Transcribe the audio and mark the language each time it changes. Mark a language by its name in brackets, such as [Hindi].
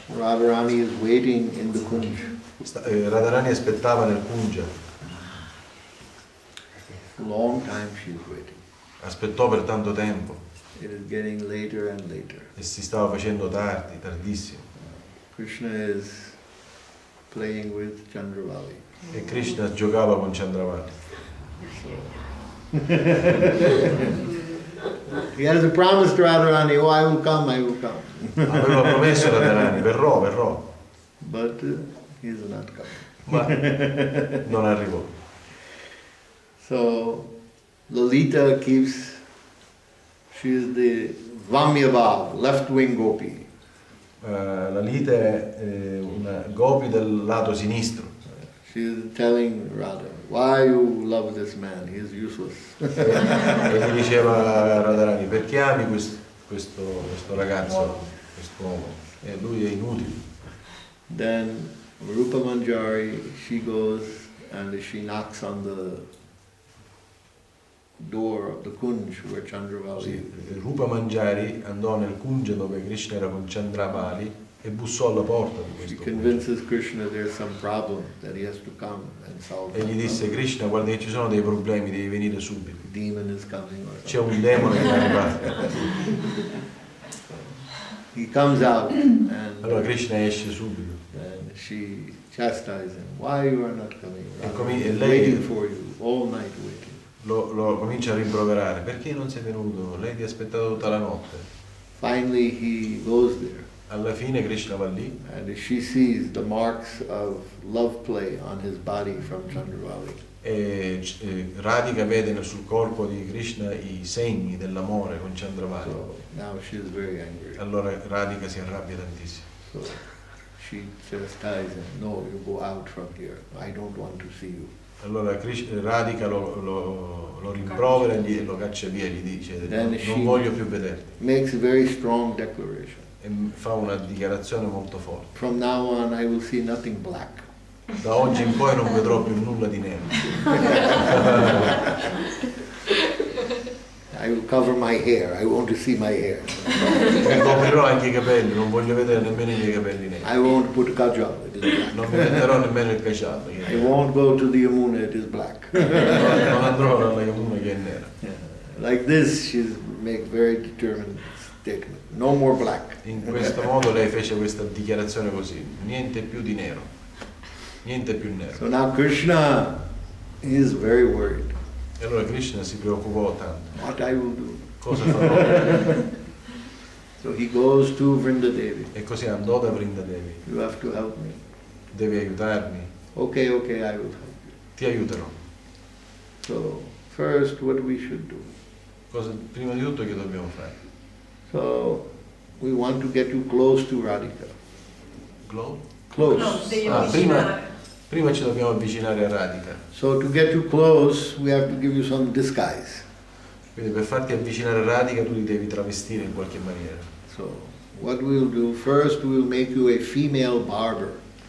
[English] Radharani is waiting in the kunj. [Italian] Radharani aspettava nel Kunja. [English] Long time she's waiting. [Italian] Aspettò per tanto tempo [English] It is getting later and later. [Italian] e si stava facendo tardi, tardissimo. [English] Krishna is playing with Chandravali. [Italian] E Krishna giocava con Chandravali. [English] He has a promise to Radharani, oh, I will come, I will come. [Italian] Aveva promesso a Radharani, verrò, verrò. [English] But he is not coming. [Italian] Ma non arrivò. [English] So Lalita keeps, she is the Vamyabhav, left-wing gopi. [Italian] Lalita è una gopi del lato sinistro. [English] She is telling Radha, why you love this man, he is useless. [Italian] E gli diceva a Radharani, perché ami questo ragazzo, quest'uomo? E lui è inutile. [English] Then Rupa Manjari, she goes and she knocks on the door of the Kunj where Chandravali [Italian] Sì, [English] is. [Italian] Rupa Manjari andò nel Kunja dove Krishna era con Chandravali e bussò alla porta di [English] She [Italian] questo Kunja. [English] convinces Krishna there's some problem that he has to come and solve. [Italian] E gli disse, Krishna, guarda che ci sono dei problemi, devi venire subito. [English] The demon is coming or [Italian] C'è [English] something. [Italian] un demone che è arrivato. [English] He comes out and [Italian] Allora Krishna esce subito. [English] she chastises him. Why you are not coming? [Italian] E lei- [English] Waiting for you, all night waiting. [Italian] Lo comincia a rimproverare. Perché non sei venuto? Lei ti ha aspettato tutta la notte. [English] Finally he goes there [Italian] Alla fine Krishna va lì [English] and she sees the marks of love play on his body from Chandravali. [Italian] e Radhika vede sul corpo di Krishna i segni dell'amore con Chandravali. [English] So now she is very angry. [Italian] Allora Radhika si arrabbia tantissimo. [English] So she chastises him. No, you go out from here. I don't want to see you. [Italian] Allora Radhika lo rimprovera e lo caccia via, gli dice non voglio più vederti. [English] Makes a very strong declaration. [Italian] E fa una dichiarazione molto forte. [English] From now on I will see nothing black. [Italian] Da oggi in poi non vedrò più nulla di nero. [English] I will cover my hair. I want to see my hair. [Italian] Mi coprirò anche i capelli, non voglio vedere nemmeno i miei capelli neri. [English] I won't put kajal. It is black. [Italian] Non mi metterò nemmeno il caciallo. [English] I won't go to the Yamuna. It is black. [Italian] Non andrò alla Yamuna che è nera. [English] Like this, she make very determined statement. No more black. [Italian] In questo modo lei fece questa dichiarazione così, niente più di nero, niente più nero. [English] So now Krishna is very worried. [Italian] E allora Krishna si preoccupò tanto. [English] What I will do? [Italian] Cosa farò? [English] So he goes to Vrindadevi. [Italian] E così andò da Vrindadevi. [English] You have to help me. [Italian] Devi aiutarmi, [English] Okay, okay, I will help you. [Italian] ti aiuterò. [English] So first, what we should do? [Italian] Prima di tutto che dobbiamo fare? [English] So we want to get you close to Radhika. Glow? Close. [Italian] No, devi Ah, avvicinare. prima ci dobbiamo avvicinare a Radhika. [English] So to get you close, we have to give you some disguise. [Italian] Quindi per farti avvicinare a Radhika tu li devi travestire in qualche maniera. [English] So what we'll do, first we'll make you a female barber.